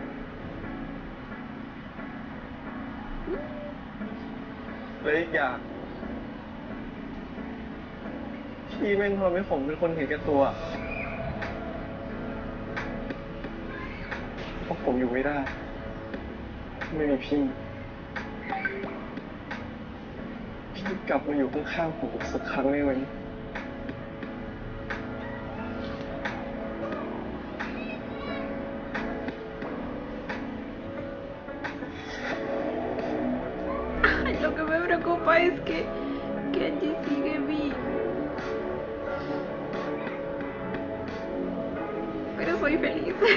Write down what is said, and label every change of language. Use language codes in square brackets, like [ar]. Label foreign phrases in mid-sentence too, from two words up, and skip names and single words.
[th] และอีกอย่างพี่แม่งทำให้ผมเป็นคนเห็นแก่ตัวเพราะผมอยู่ไม่ได้ ไม่มีพี่ พี่กลับมาอยู่ข้างๆผมอีกสักครั้งได้ไหม [es] Ay, lo que me preocupa es que Angie sigue vivo. Pero soy feliz.